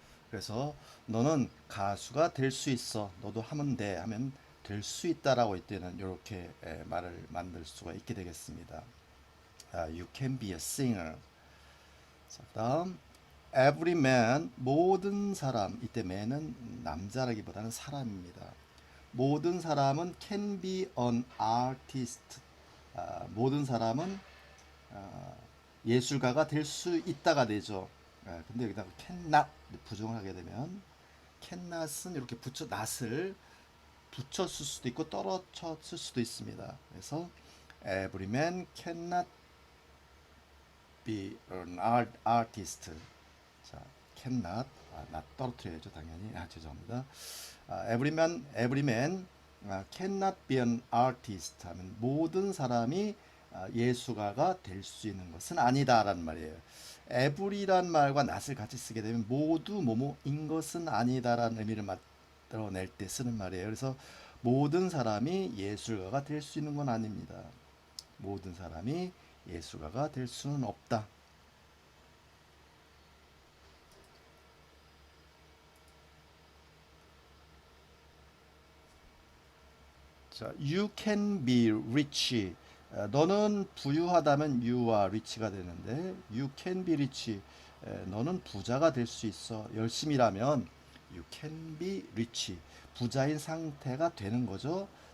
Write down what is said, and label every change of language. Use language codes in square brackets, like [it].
[ko] 그래서 너는 가수가 될 수 있어. 너도 하면 돼. 하면 될 수 있다라고 할 때는 이렇게 말을 만들 수가 있게 되겠습니다. [en] You can be a singer. [ko] 자, 다음 [en] every man, [ko] 모든 사람. 이때 man은 남자라기보다는 사람입니다. 모든 사람은 [en] can be an artist. [ko] 모든 사람은 예술가가 될 수 있다가 되죠. 근데 여기다가 cannot 부정을 하게 되면 cannot은 이렇게 낫을 붙였을 수도 있고 떨어졌을 수도 있습니다. 그래서 [en] every man cannot be an artist. [ko] 자, cannot 나 떨어뜨려야죠 당연히. 죄송합니다. [en] every man cannot be an artist [ko] 하면 모든 사람이 예술가가 될 수 있는 것은 아니다라는 말이에요. every란 말과 not을 같이 쓰게 되면 모두 뭐뭐인 것은 아니다라는 의미를 만들어낼 때 쓰는 말이에요. 그래서 모든 사람이 예술가가 될 수 있는 건 아닙니다. 모든 사람이 예술가가 될 수는 없다. [en] 자, you can be rich. [ko] 너는 부유하다면 [en] you are rich가 [ko] 되는데 [en] you can be rich. [ko] 너는 부자가 될 수 있어. 열심히 일하면 [en] you can be rich. [ko] 부자인 상태가 되는 거죠.